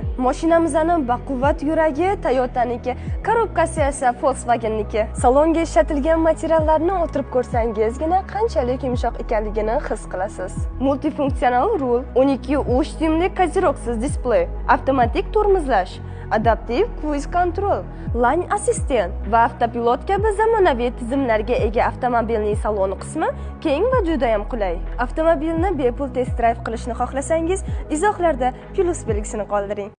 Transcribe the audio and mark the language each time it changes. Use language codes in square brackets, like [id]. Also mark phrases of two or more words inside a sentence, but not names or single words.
[uz] Mashinamizning baquvvat yuragi Toyota'niki, korobkasi esa Volkswagen'niki. Salonga ishlatilgan materiallarni o'tirib ko'rsangizgina qanchalik yumshoq ekanligini his qilasiz. Multifunksional rul, 12 tyumli koziroksiz displey, avtomatik tormozlash, [en] adaptiv cruise control, line assistant [uz] va avtopilot kabi zamonaviy tizimlarga ega avtomobilning saloni qismi keng va juda ham qulay. Avtomobilni bepul [en] test drive [uz] qilishni xohlasangiz, izohlarda plus belgisini qoldiring.